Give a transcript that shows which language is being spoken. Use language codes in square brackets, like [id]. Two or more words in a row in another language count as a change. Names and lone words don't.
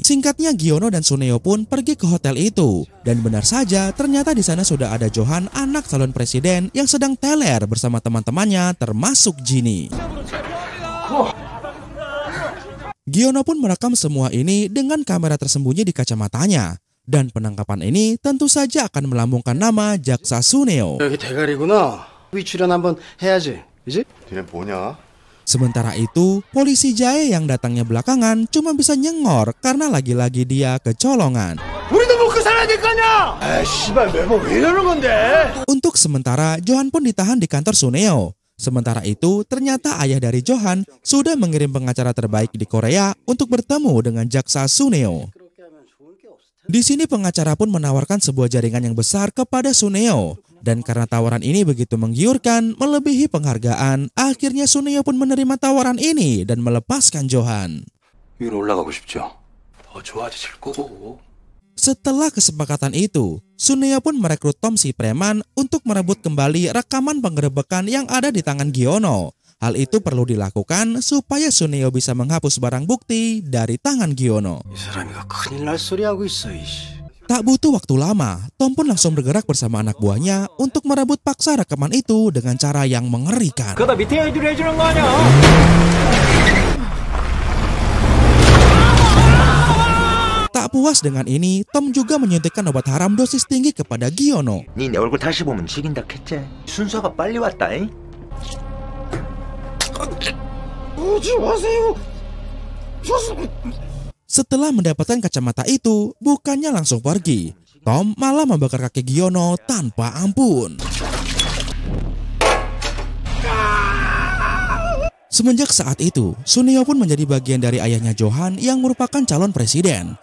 [id] Singkatnya Giono dan Suneo pun pergi ke hotel itu. Dan benar saja ternyata di sana sudah ada Johan, anak calon presiden yang sedang teler bersama teman-temannya termasuk Ginny. Giono pun merekam semua ini dengan kamera tersembunyi di kacamatanya. Dan penangkapan ini tentu saja akan melambungkan nama Jaksa Suneo. [ko] 여기 대가리구나. 위 출연 한번 해야지. 그지? 니네 뭐냐? [id] Sementara itu, polisi Jae yang datangnya belakangan cuma bisa nyengor karena lagi-lagi dia kecolongan. [ko] 우리도 먹고 살아야 될 거 아니야. 아, 씨발 매번 왜 이러는 건데? [id] Untuk sementara, Johan pun ditahan di kantor Suneo. Sementara itu, ternyata ayah dari Johan sudah mengirim pengacara terbaik di Korea untuk bertemu dengan Jaksa Suneo. Di sini pengacara pun menawarkan sebuah jaringan yang besar kepada Suneo. Dan karena tawaran ini begitu menggiurkan, melebihi penghargaan, akhirnya Suneo pun menerima tawaran ini dan melepaskan Johan. [ko] 위로 올라가고 싶죠. 더 좋아지실 거고. [id] Setelah kesepakatan itu, Suneo pun merekrut Tom si preman untuk merebut kembali rekaman penggerebekan yang ada di tangan Giono. Hal itu perlu dilakukan supaya Suneo bisa menghapus barang bukti dari tangan Giono. [ko] 이 사람이가 큰일 날 소리 하고 있어. 이씨. [id] Tak butuh waktu lama, Tom pun langsung bergerak bersama anak buahnya untuk merebut paksa rekaman itu dengan cara yang mengerikan. [ko] 그러다 밑에 애들이 해주는 거 아니야? [id] Tak puas dengan ini, Tom juga menyuntikkan obat haram dosis tinggi kepada Giono. [ko] 니 내 얼굴 다시 보면 죽인다 했지. 순서가 빨리 왔다. 잉? 오지 마세요. [id] Setelah mendapatkan kacamata itu, bukannya langsung pergi. Tom malah membakar kaki Giono tanpa ampun. Semenjak saat itu, Suneo pun menjadi bagian dari ayahnya Johan yang merupakan calon presiden.